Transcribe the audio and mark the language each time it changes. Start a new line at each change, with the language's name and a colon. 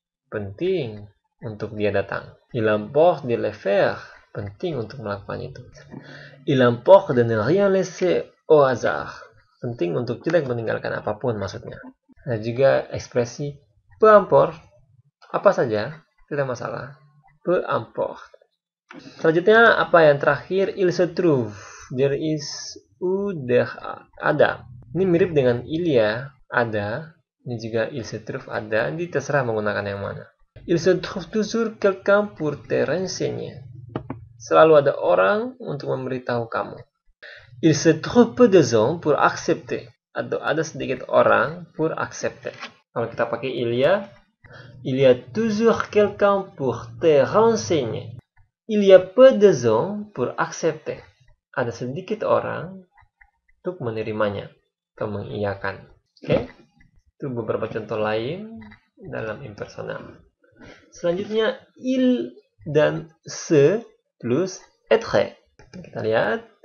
Indonesian: Penting untuk dia datang.
French: Il emporte de le faire.
Indonesian: Penting untuk melakukan itu.
French: Il emporte de ne rien laisser au hasard.
Indonesian: Penting untuk tidak meninggalkan apapun maksudnya. Ada juga ekspresi peu importe, apa saja, tidak masalah. Peu importe. Selanjutnya apa yang terakhir? Il se trouve, there is, there ada. Ini mirip dengan il ya, ada. Ini juga il se trouve, ada. Ini terserah menggunakan yang mana.
French: Il se trouve toujours quelqu'un pour te renseigner.
Indonesian: Selalu ada orang untuk memberitahu kamu.
French: Il se trouve peu de gens pour accepter.
Indonesian: Atau ada sedikit orang
French: pour accepter.
Indonesian: Kalau kita pakai
French: il y a toujours quelqu'un pour te renseigner. Il y a peu de gens pour accepter.
Indonesian: Ada sedikit orang untuk menerimanya atau mengiyakan. Oke? Itu beberapa contoh lain dalam impersonal. Selanjutnya, il dan se plus être. Kita lihat.